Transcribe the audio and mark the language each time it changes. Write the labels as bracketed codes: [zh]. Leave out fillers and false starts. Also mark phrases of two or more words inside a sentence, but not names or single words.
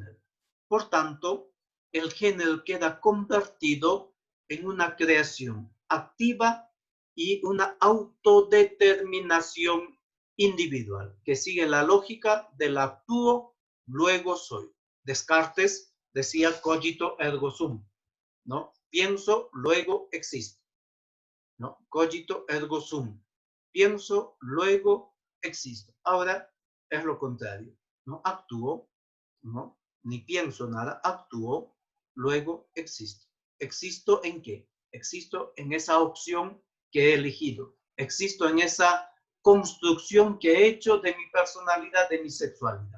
[es] Por tanto, el género queda convertido en una creación activa y una autodeterminación individual, que sigue la lógica del actúo, luego soy. Descartes decía [la] cogito ergo sum, [es] ¿no? Pienso, luego existo, ¿no? [la] Cogito ergo sum. [es] Pienso, luego existo. Ahora es lo contrario, ¿no? Actúo, ¿no? Ni pienso nada, actúo, luego existo. ¿Existo en qué? Existo en esa opción que he elegido. Existo en esa construcción que he hecho de mi personalidad, de mi sexualidad.